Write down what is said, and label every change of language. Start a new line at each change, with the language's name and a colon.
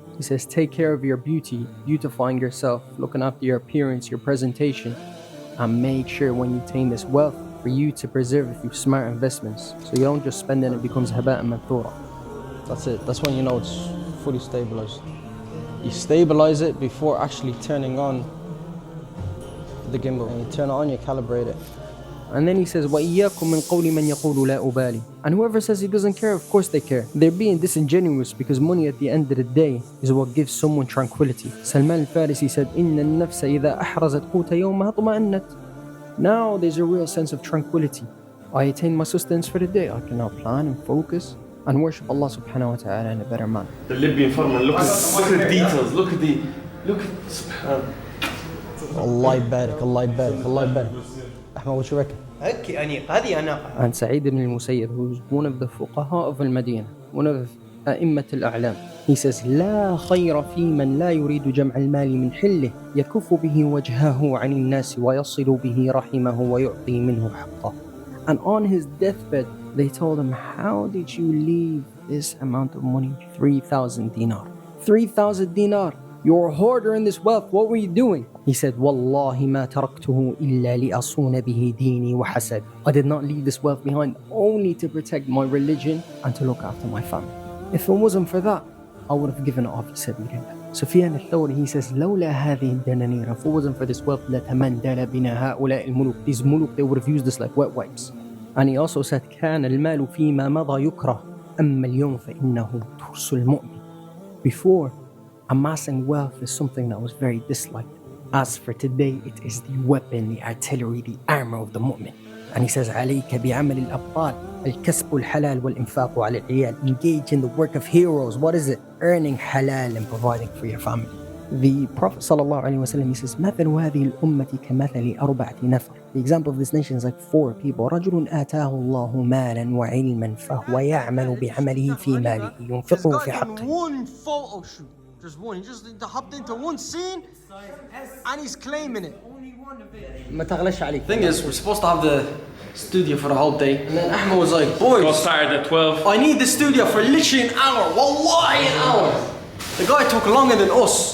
English: He says, take care of your beauty, beautifying yourself, looking after your appearance, your presentation, and make sure when you attain this wealth, for you to preserve it through smart investments. So you don't just spend it and it becomes
Arabic: haba'an manthura.
English: That's it. That's when you know it's fully stabilized. You stabilize it before actually turning on the gimbal. And you turn it on, you calibrate it. And then he says,
Arabic: وَإِيَّاكُمْ مِنْ قَوْلِ مَنْ يَقُولُ لَا أُبَالِي.
English: And whoever says he doesn't care, of course they care. They're being disingenuous because money at the end of the day is what gives someone tranquility. Salman al-Farisi said,
Arabic: إِنَّ النَّفْسَ إِذَا أَحْرَزَتْ قُوتَ يَوْمَهَا طُمَأَنَّتْ.
English: Now there's a real sense of tranquility. I attain my sustenance for the day. I can now plan and focus and worship Allah subhanahu wa ta'ala in a better manner. The Libyan farmer, look at the details, look at
Arabic: Allah barik, Allah barik, Allah barik.
English: Ahmed, what you reckon? And Sa'id ibn al-Musayyib, who's one of the fuqaha of al-Madinah, one of أئمة الأعلام, he says,
Arabic: لا خير في من لا يريد جمع المال من حله يكف به وجهه عن الناس ويصل به رحمه ويعطي منه حقه.
English: And on his deathbed, they told him, how did you leave this amount of money? 3,000 dinar. 3,000 dinar. You're a hoarder in this wealth. What were you doing? He said,
Arabic: والله ما تركته إلا لأصون به ديني وحسب.
English: I did not leave this wealth behind only to protect my religion and to look after my family. If it wasn't for that, I would have given it off to Sabilillah. Sufyan al-Thawri, he says,
Arabic: لولا هذه الدنانير.
English: If it wasn't for this wealth,
Arabic: لتمندل بنا هؤلاء الملوك.
English: These muluk, they would have used this like wet wipes. And he also said,
Arabic: كان المال فيما مضى يكره أما اليوم فإنه ترس المؤمن.
English: Before, amassing wealth is something that was very disliked. As for today, it is the weapon, the artillery, the armor of the mu'min. And he says,
Arabic: عليك بعمل الأبطال الكسب الحلال والإنفاق على العيال.
English: Engage in the work of heroes. What is it? Earning halal and providing for your family. The Prophet ﷺ, he says,
Arabic: مثل هذه الأمة كمثل أربعة نفر.
English: The example of this nation is like 4 people.
Arabic: رجل آتاه الله مالا وعلما فهو يعمل بعمله في ماله ينفقه في حقه.
English: One photo shoot. Just one. He just hopped into one scene and he's claiming it.
Arabic: ما تغلش عليك.
English: Thing is, we're supposed to have the studio for the whole day. And then Ahmed was like, boys, We'll start at 12. I need the studio for literally an hour. Wallahi, an hour. The guy took longer than us.